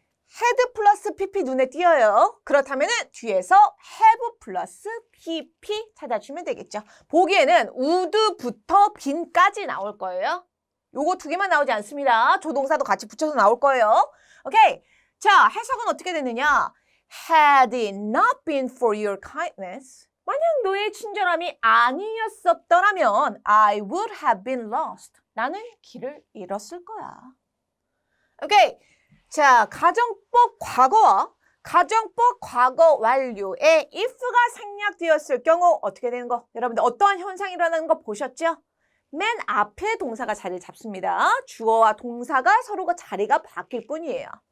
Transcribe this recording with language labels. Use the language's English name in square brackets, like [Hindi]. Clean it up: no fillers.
[Korean] had 플러스 pp 눈에 띄어요. 그렇다면 뒤에서 have 플러스 pp 찾아주면 되겠죠. 보기에는 would부터 bean까지 나올 거예요. 요거 두 개만 나오지 않습니다. 조동사도 같이 붙여서 나올 거예요. 오케이. 자, 해석은 어떻게 되느냐? [English] Had it not been for your kindness. [Korean] 만약 너의 친절함이 아니었었더라면 [English] I would have been lost. [Korean] 나는 길을 잃었을 거야. 오케이. 자, 가정법 과거와 가정법 과거 완료에 if가 생략되었을 경우 어떻게 되는 거? 여러분들 어떠한 현상이 일어나는 거 보셨죠? 맨 앞에 동사가 자리를 잡습니다. 주어와 동사가 서로가 자리가 바뀔 뿐이에요.